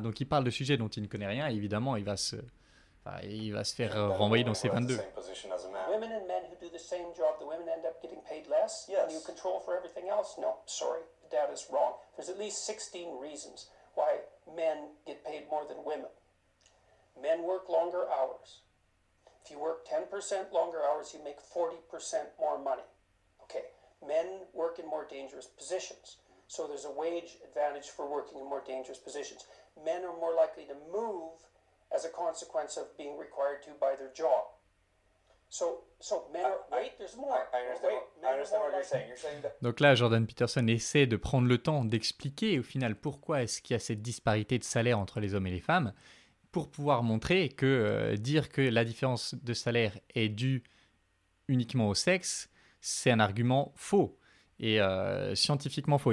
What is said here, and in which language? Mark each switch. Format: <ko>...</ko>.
<fr>Donc il parle de sujets dont il ne connaît rien, et évidemment il va se faire renvoyer dans ses 22.</fr> <en>Women and men who do the same job, the women end up getting paid less? Yes. And you control for everything else? No, sorry, the data's wrong. There's at least 16 reasons why men get paid more than women. Men work longer hours. If you work 10% longer hours, you make 40% more money. Okay, men work in more dangerous positions. So there's a wage advantage for working in more dangerous positions. Men are more likely to move as a consequence of being required to by their job. So men are... Wait, there's more. Men are more likely- You're saying that</en> <fr>Donc là, Jordan Peterson essaie de prendre le temps d'expliquer au final pourquoi est-ce qu'il y a cette disparité de salaire entre les hommes et les femmes, pour pouvoir montrer que dire que la différence de salaire est due uniquement au sexe, c'est un argument faux et scientifiquement faux.</fr>